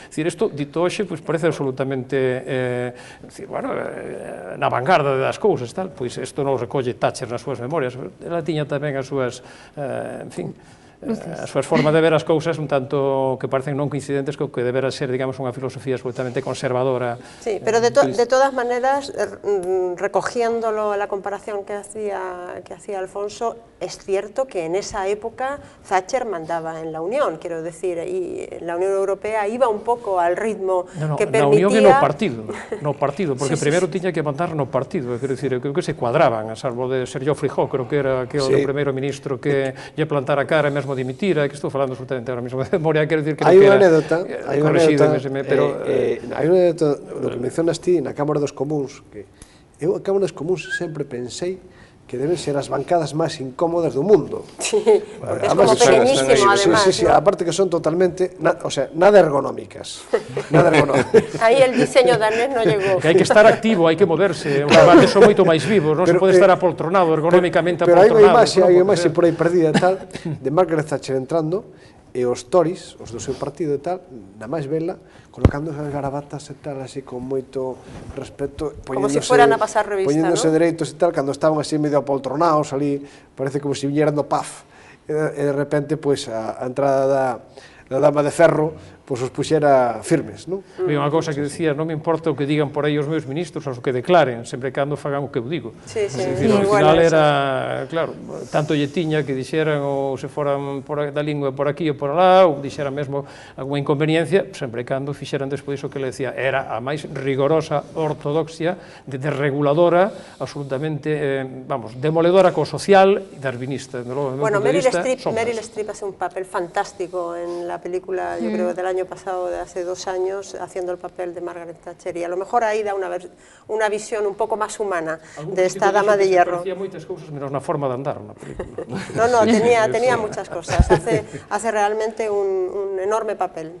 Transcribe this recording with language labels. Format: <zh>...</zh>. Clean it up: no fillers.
<gl>É dicir, isto, dito hoxe, parece absolutamente, bueno, na vanguarda das cousas, tal, pois isto non o recolle Thatcher nas súas memorias, ela tiña tamén as súas, en fin, as súas formas de ver as cousas un tanto que parecen non coincidentes co que debera ser, digamos, unha filosofía absolutamente conservadora.</gl> <es>Sí, pero de todas maneras, recogiendo la comparación que hacía Alfonso, es cierto que en esa época Thatcher mandaba en la Unión, quiero decir, y la Unión Europea iba un poco al ritmo que permitía...</es> <gl>Na Unión e no partido, porque primeiro tiña que mandar no partido, quero dicir, creo que se cuadraban, a salvo de ser Geoffrey Howe, creo que era aquel primeiro ministro que lle plantara a cara e mesmo dimitira, que estou falando absolutamente ahora mesmo de memoria, quero dicir que hai unha anécdota, pero hai unha anécdota do que mencionas ti na Cámara dos Comuns, que eu a Cámara dos Comuns sempre pensei que deben ser as bancadas máis incómodas do mundo.</gl> <es>Sí, porque es como pequeñísimo, además. Sí, aparte que son totalmente, o sea, nada ergonómicas.</es> <gl>Aí el diseño danés non llegou. Que hai que estar activo, hai que moverse, os debates son moito máis vivos, non se pode estar apoltronado, ergonómicamente apoltronado. Pero hai unha imaxe por aí perdida e tal, de Margaret Thatcher entrando, e os Tories, os do seu partido e tal, na máis vela, colocando as garabatas e tal, así con moito respeto,</gl> <es>como se fueran a pasar revista,</es> <gl>poñéndose dereitos e tal, cando estaban así medio apoltronados, ali, parece como se viñeran do PAF, e de repente, pois, a entrada da Dama de Ferro, pois os puxera firmes, non? E unha cousa que decía, non me importa o que digan por aí os meus ministros, ou o que declaren, sempre cando fagan o que eu digo. Sí, ao final era, claro, tanto lle tiña que dixeran ou se foran da lingua por aquí ou por alá, ou dixeran mesmo alguna inconveniencia, sempre cando fixeran despois o que le decía, era a máis rigorosa ortodoxia, desreguladora, absolutamente, vamos, demoledora co social e darwinista.</gl> <es>Bueno, Meryl Streep hace un papel fantástico en la película, yo creo, del año pasado, de hace 2 años, haciendo el papel de Margaret Thatcher, y a lo mejor ahí da una visión un poco más humana de esta Dama de Hierro.</es> <gl>Hacía moitas cousas menos na forma de andar na película.</gl> <es>No, tenía muchas cosas, hace realmente un enorme papel.</es>